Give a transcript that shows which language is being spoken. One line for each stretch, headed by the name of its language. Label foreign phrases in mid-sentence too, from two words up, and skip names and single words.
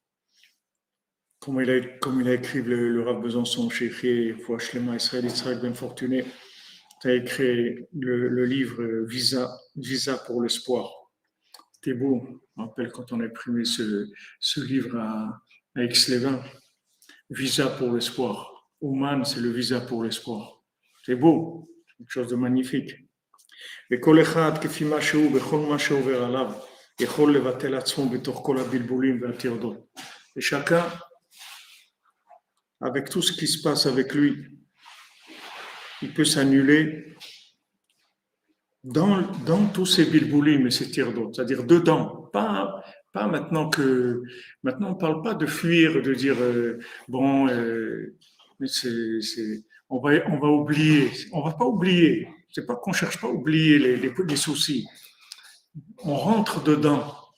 French: Comme il a écrit le Rav Besançon, chez Fouachlema Israël Ben Fortuné, tu as écrit le livre Visa pour l'espoir. C'était beau. Je me rappelle quand on a imprimé ce livre à Aix-les-Bains. Visa pour l'espoir. Ouman, c'est le visa pour l'espoir. C'est beau. Quelque chose de magnifique.
Hebrew: וכל אחד כפי מה שהוא בכל מה שעובר עליו יכול לבטל עצמו בתוך כל הבלבולים והטרדות.
French: Et chacun, avec tout ce qui se passe avec lui, il peut s'annuler dans tous ces bilboulim et ces tirs-d'eau, c'est-à-dire dedans, pas maintenant maintenant on ne parle pas de fuir, de dire bon, on va oublier, on va pas oublier, c'est pas qu'on cherche pas à oublier les soucis, on rentre dedans